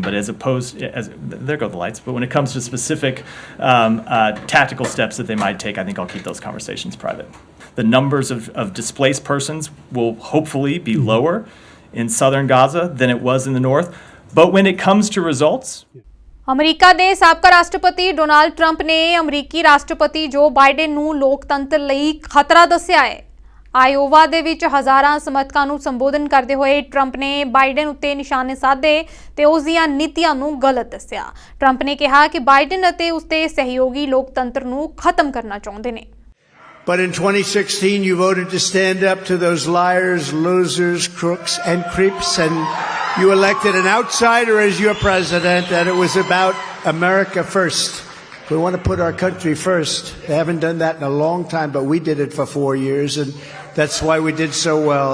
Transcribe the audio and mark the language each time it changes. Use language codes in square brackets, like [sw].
[en] But there go the lights. But when it comes to specific tactical steps that they might take, I think I'll keep those conversations private. The numbers of displaced persons will hopefully be lower in southern Gaza than it was in the north. But when it comes to results, [pa] America ਦੇ ਸਾਬਕਾ ਰਾਸ਼ਟਰਪਤੀ Donald Trump ਨੇ ਅਮਰੀਕੀ ਰਾਸ਼ਟਰਪਤੀ ਜੋ Biden ਨੂੰ ਲੋਕਤੰਤਰ ਲਈ ਖਤਰਾ ਦੱਸਿਆ ਹੈ। ਆਇਓਵਾ ਦੇ ਵਿੱਚ ਹਜ਼ਾਰਾਂ ਸਮਰਥਕਾਂ ਨੂੰ ਸੰਬੋਧਨ ਕਰਦੇ ਹੋਏ ਟਰੰਪ ਨੇ ਬਾਈਡਨ ਉੱਤੇ ਨਿਸ਼ਾਨੇ ਸਾਧੇ ਤੇ ਉਸ ਦੀਆਂ ਨੀਤੀਆਂ ਨੂੰ ਗਲਤ ਦੱਸਿਆ। ਟਰੰਪ ਨੇ ਕਿਹਾ ਕਿ ਬਾਈਡਨ ਅਤੇ ਉਸਦੇ ਸਹਿਯੋਗੀ ਲੋਕਤੰਤਰ ਨੂੰ ਖਤਮ ਕਰਨਾ ਚਾਹੁੰਦੇ ਨੇ। [en] But in 2016, you voted to stand up to those liars, losers, crooks, and creeps, and you elected an outsider as your president, and it was about America first. We want to put our country first. They haven't done that in a long time, but we did it for 4 years, and that's why we did so well.